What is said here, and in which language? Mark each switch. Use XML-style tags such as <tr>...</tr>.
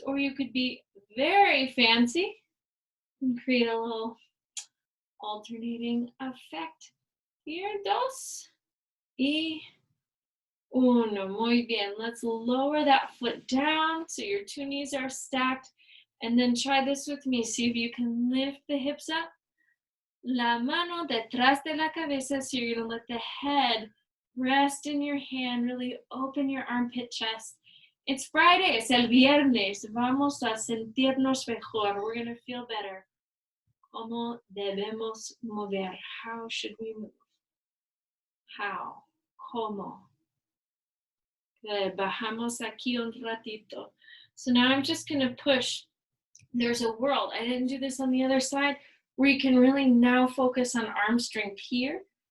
<en>Or you could be very fancy and create a little alternating effect.</en> <es>Here, 2 y 1. Muy bien.</es> <en>Let's lower that foot down so your 2 knees are stacked. And then try this with me. See if you can lift the hips up.</en> <es>La mano detrás de la cabeza.</es> <en>So you're going to let the head rest in your hand. Really open your armpit chest. It's Friday.</en> <es>Es el viernes. Vamos a sentirnos mejor.</es> <en>We're going to feel better.</en> <es>¿Cómo debemos mover?</es> <en>How should we move? How?</en> <es>¿Cómo?</es> <en>Good.</en> <es>Bajamos aquí un ratito.</es> <en>So now I'm just going to push. There's a world. I didn't do this on the other side where you can really now focus on arm strength here.</en>